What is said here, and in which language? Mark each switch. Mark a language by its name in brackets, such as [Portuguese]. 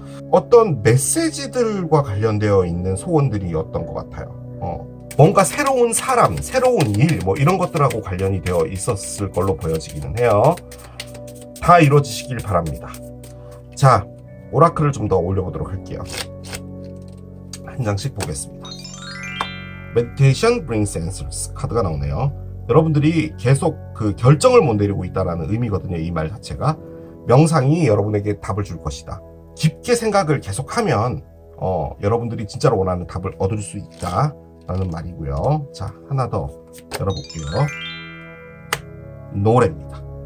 [Korean] 어떤 메시지들과 관련되어 있는 소원들이었던 것 같아요. 뭔가 새로운 사람, 새로운 일 뭐 이런 것들하고 관련이 되어 있었을 걸로 보여지기는 해요. 다 이루어지시길 바랍니다. 자, 오라클을 좀 더 올려보도록 할게요. 한 장씩 보겠습니다. [English] Meditation brings answers [Korean] 카드가 나오네요. 여러분들이 계속 그 결정을 못 내리고 있다라는 의미거든요. 이 말 자체가 명상이 여러분에게 답을 줄 것이다. 깊게 생각을 계속하면 여러분들이 진짜로 원하는 답을 얻을 수 있다라는 말이고요. 자, 하나 더 열어볼게요. 노래입니다.